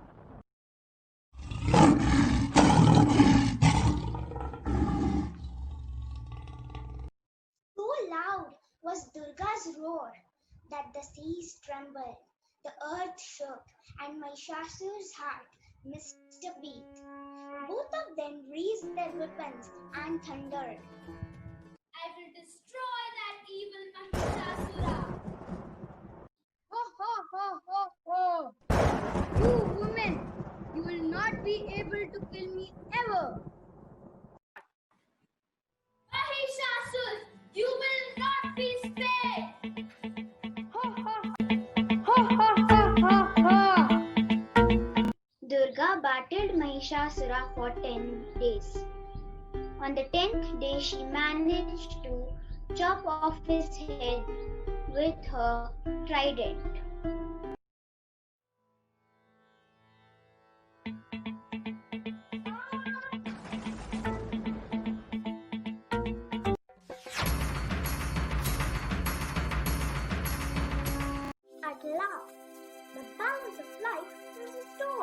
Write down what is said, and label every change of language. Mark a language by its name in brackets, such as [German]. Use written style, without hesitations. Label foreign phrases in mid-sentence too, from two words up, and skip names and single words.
[English] So loud was Durga's roar that the seas trembled, the earth shook, and Mahishasura's heart missed a beat. Both of them raised their weapons and thundered. I will destroy that evil Mahishasura. Ho, ho, ho, ho, ho! You women, you will not be able to kill me ever. Mahishasura, you will not be spared. Ha, ha, ha, ha, ha, ha, ha. Durga battled Mahishasura for 10 days. On the 10th day, she managed to chop off his head with her trident. At last, the balance of life was restored.